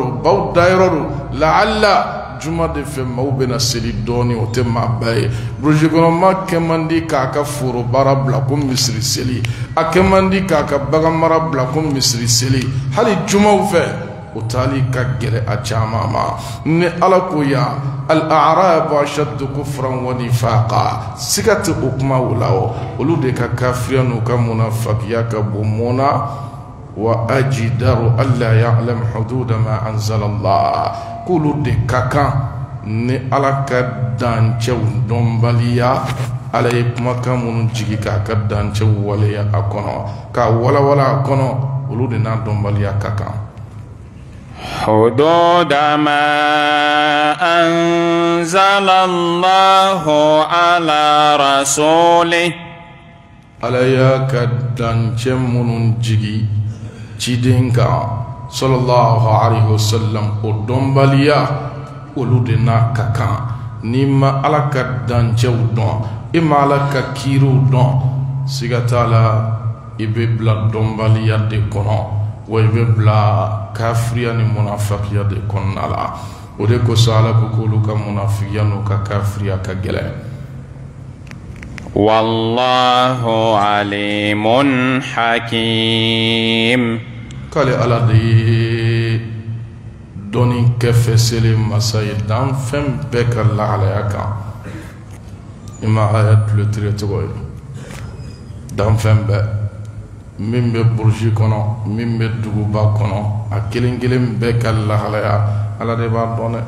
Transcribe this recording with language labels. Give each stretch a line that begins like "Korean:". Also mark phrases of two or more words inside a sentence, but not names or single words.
Bambara: do baw da yɔrɔ do laala juma de fɛ maaw bɛna seli dɔɔni o tɛ maa bɛɛ ye burusi kɔnɔ maa kɛ man di k'a ka foro baara bila ko misiri seli a kɛ man di k'a ka bagan mara bila ko misiri seli hali jumaw fɛ o taali ka gɛlɛ a caman ma ni ala ko yan
Arabic: الأعراب أشد كفرا ونفاقا
Bambara: siga tɛ o kumaw la o olu de ka kafiriya n'u ka munafikiya ka bon mun na
Arabic: وأجدر ألا يعلموا حدود ما أنزل الله
Bambara: k'olu de ka kan ni ala ka dancɛw dɔnbaliya ala ye kumakan minnu jigi k'a ka dancɛw waleya a kɔnɔ k'a walawala a kɔnɔ olu de n'a dɔnbaliya ka kan
Arabic: حدود ما أنزل الله على رسوله
Bambara: ala y'a ka dancɛ minnu jigi cidenka
Arabic: صلى الله عليه وسلم
Bambara: o dɔnbaliya olu de n'a ka kan n'i ma Ala ka dancɛw dɔn i ma Ala ka kiiriw dɔn siga t'a la i bɛ bila dɔnbaliya de kɔnɔ wa i bɛ bila kafiriya ni munafikiya de kɔnɔna la o de kosɔn Ala ko k'olu ka munafikiya n'u ka kafiriya ka gɛlɛn.
Arabic: والله عليم حكيم.
Bambara: K'ale Ala de ye dɔnni kɛfɛselen masa ye danfɛn bɛɛ ka lahalaya kan. I ma aya tulo tigɛ cogo ye danfɛn bɛɛ min bɛ burusi kɔnɔ min bɛ duguba kɔnɔ a kelen kelen bɛɛ ka lahalaya Ala de b'a dɔn dɛ.